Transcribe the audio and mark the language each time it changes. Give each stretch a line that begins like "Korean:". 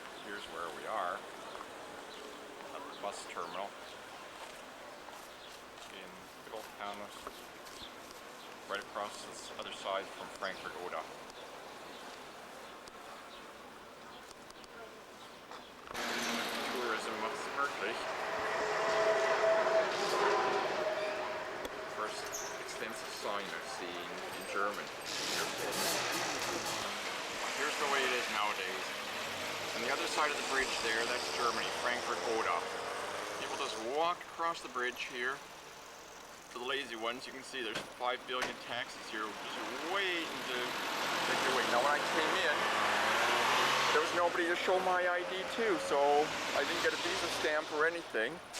English: Here's where we are. At the bus terminal in good old town, right across this other side from Frankfurt Oder.
German: Tourism macht es möglich.
English: First extensive sign I've seen in German. Here's the way it is nowadays. On the other side of the bridge there, that's Germany, Frankfurt Oder. People just walk across the bridge here. For the lazy ones, you can see there's 5 billion taxis here, just waiting to take their way. Now when I came in, there was nobody to show my ID to, so I didn't get a visa stamp or anything.